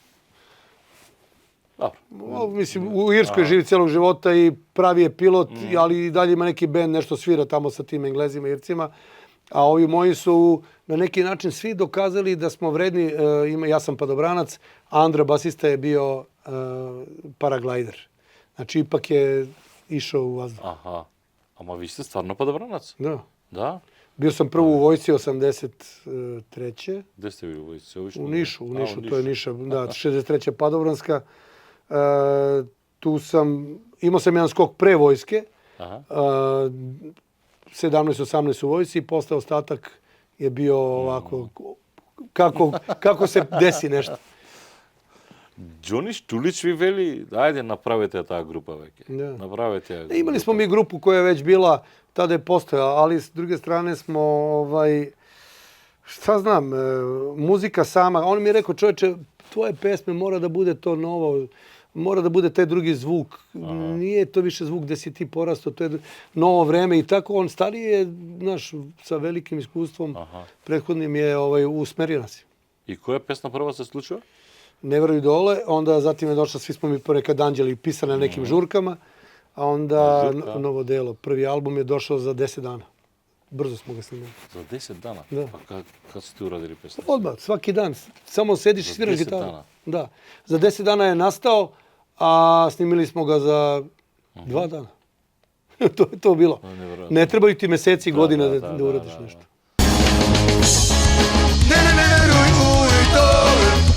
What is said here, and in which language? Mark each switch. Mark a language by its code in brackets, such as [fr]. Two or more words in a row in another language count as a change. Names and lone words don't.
[sr] Mislim, u Irskoj živi cijelog života i pravi je pilot, ali i dalje ima neki bend, nešto svira tamo sa tim Englezima, Ircima. A ovi moji su na neki način svi dokazali da smo vredni. Ja sam padobranac, a Andra basista je bio paraglajder. Znači, ipak je išao u vazduh. Аха. [mk] Ама ви сте стварно падобранаc? [sr] Da. [mk] Да? [sr] Bio sam prvo u vojsci 83. [mk] Где сте били во войсci? [sr] U Nišu, to je Niša, da, 63. padobranska. Tu sam, imao sam jedan skok pre vojske, 17-18 u vojsci i posle ostatak je bio ovako, kako se desi nešto. [mk] Джони Штулич ви вели, ајде направете таа група веќе. Да. Направете ја. [sr] Imali smo mi grupu koja je već bila, tada je postojala, ali s druge strane smo, šta znam, muzika sama, on mi je rekao, čovječe, tvoje pesme mora da bude to novo, mora da bude taj drugi zvuk. Nije to više zvuk gde si ti porastao, to je novo vreme i tako. On stariji je, znaš, sa velikim iskustvom, prethodnim je usmerio nas. [mk] И која песна прва се случува? [sr] Ne veruj dole, onda zatim je došla, svi smo mi ponekad anđeli pisane na nekim žurkama, a onda novo delo. Prvi album je došao za 10 dana. Brzo smo ga snimali. [mk] За 10 дана? Да. Па kad сте урадили песна? [sr] Odmah, svaki dan. Samo sediš i Za sviraš 10 gitaru. dana? Da. Za 10 dana je nastao, a snimili smo ga za 2 dana. To je to bilo. Nevjerojatno. Ne trebaju ti meseci i godine da, da da, uradiš da. nešto. Ne veruj u idole.